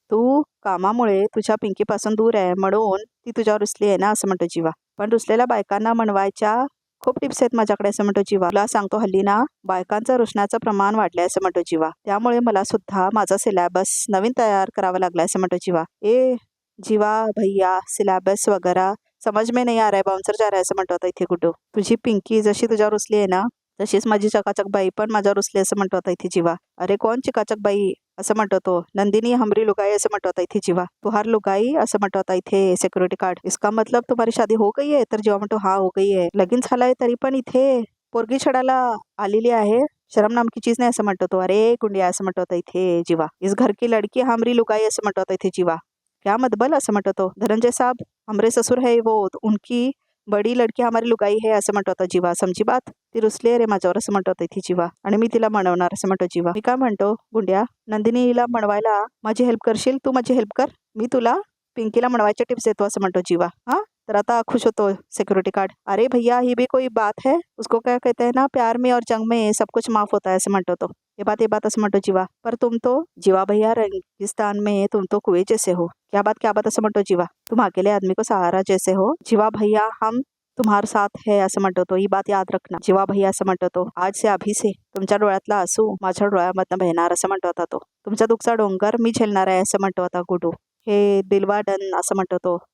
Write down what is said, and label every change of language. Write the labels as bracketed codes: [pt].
[mr] तू कामामुळे तुझ्या पिंकी पासून दूर आहे म्हणून ती तुझ्यावर रुसली आहे ना असं म्हणतो जीवा. पण रुसलेल्या बायकांना मनवायच्या खूप टिप्स आहेत माझ्याकडे असं म्हणतो जीवा. तुला सांगतो हल्ली ना बायकांचं रुसण्याचं प्रमाण वाढलंय असं म्हणतो जीवा. त्यामुळे मला सुद्धा माझा सिलेबस नवीन तयार करावा लागलाय असं म्हणतो जीवा. [hi] ए जीवा भैया सिलेबस वगैरे समज में नहीं आ रहा है, बाउंसर जा रहा है [mr] असं म्हणतो आता इथे गुड्डू. तुझी पिंकी जशी तुझ्यावर रुसली आहे ना तशीच माझी चकाचक बाई पण माझ्यावर रुसली असं म्हणतो आता इथे जीवा. अरे कोण चिकाचक बाई असं म्हणतो तो. [hi] नंदिनी हमरी लुगाई [mr] असं म्हणतो आता इथे जीवा. [hi] तुहार लुगाई [mr] असं म्हणतो आता इथे सिक्युरिटी गार्ड. [hi] इसका मतलब तुम्हारी शादी हो गई है, [mr] तर जीवा म्हणतो हा [hi] हो गई है. [mr] लगीन झालाय तरी पण इथे पोरगी छडायला आलेली आहे, [hi] शरम नाम की चीज [mr] नाही असं म्हणतो तो. अरे गुंडिया असं म्हणतो आता इथे जीवा. [hi] इस घर की लडकी हमरी लुगाई [mr] असं म्हणतो आता इथे जीवा. [hi] क्या मतबल [mr] असं म्हणतो तो. [hi] धनंजय साहब हमरे ससुर है वो, उनकी बडी लडकी हमारी लुगाई है [mr] असं म्हणतो आता जीवा. [hi] समजी बात. [mr] ती रुसली रे माझ्यावर असं म्हणतो आता इथे जीवा, आणि मी तिला म्हणवणार असं म्हणतो जीवा. मी काय म्हणतो गुंड्या, नंदिनीला म्हणवायला माझी हेल्प करशील, तू माझी हेल्प कर, मी तुला पिंकीला म्हणवायच्या टिप्स देतो असं म्हणतो जीवा. हा तर आता खुश होतो सिक्युरिटी गार्ड. [hi] अरे भैया ही भी कोई बात है, उसको क्या कहते हैं ना प्यार में और जंग में सब कुछ माफ होता है [mr] असं म्हणतो तो. [hi] ये बात [mr] असं म्हणतो जीवा. [hi] पर तुम तो जीवा भैया रेगिस्तान में तुम तो कुएं जैसे हो. क्या बात [mr] असं म्हणतो जीवा. [hi] तुम अकेले आदमी को सहारा जैसे हो जीवा भैया, हम तुम्हार साथ है [mr] असं म्हणतो तो. [hi] ही बात याद रखना जीवा भैया [mr] असं म्हणतो तो. [hi] आज से अभी से [mr] तुमच्या डोळ्यातला आसू माझ्या डोळ्यामधनं बहणार असं म्हणतो आता तो. तुमच्या दुःखचा डोंगर मी झेलणार आहे असं म्हणतो आता गुडू. हे दिलवा डन असं म्हणतो तो.